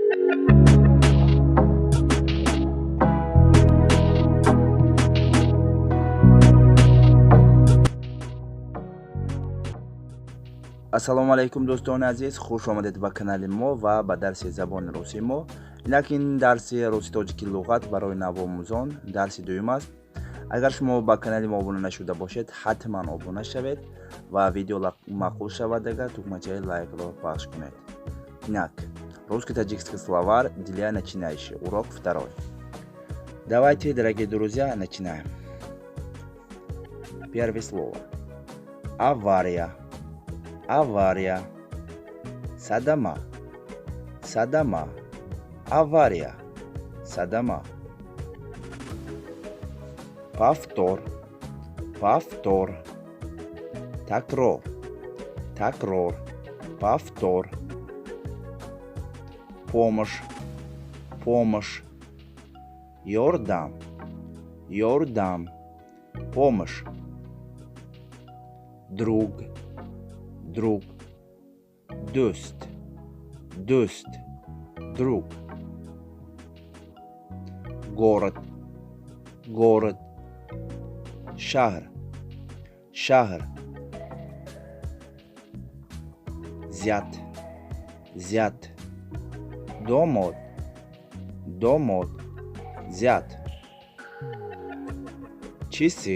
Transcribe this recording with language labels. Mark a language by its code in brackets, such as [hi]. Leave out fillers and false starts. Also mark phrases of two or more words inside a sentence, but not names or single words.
[ar] السلام عليكم [tg] дӯстони азиз, хуш омадед ба канали мо ва ба дарси забони русии мо. Инак ин дарси руси тоҷики луғат барои навомӯзон дарси дуюм аст. Агар шумо ба канали мо обуна нашуда бошед, ҳатман обуна шавед ва видео маъқул шавад агар тукмачаи лайкро пахш кунед. Инак, [ru] русский таджикский словарь для начинающих. Урок 2. Давайте, дорогие друзья, начинаем. Первое слово. Авария. Авария. Садама. [tg] Садама. Авария. Садама. Повтор. [ru] Повтор. Такрор. [tg] Такрор. [ru] Повтор. Помощь. Помощь. Йордам. [tg] Йордам. Помощь. [ru] Друг. Друг. [tg] Дӯст. Дӯст. [ru] Друг. Город. Город. [tg] Шаҳр. Шаҳр. Зят. [ru] Зят. Домод. [tg] Домод. Зят. [ru] Часы.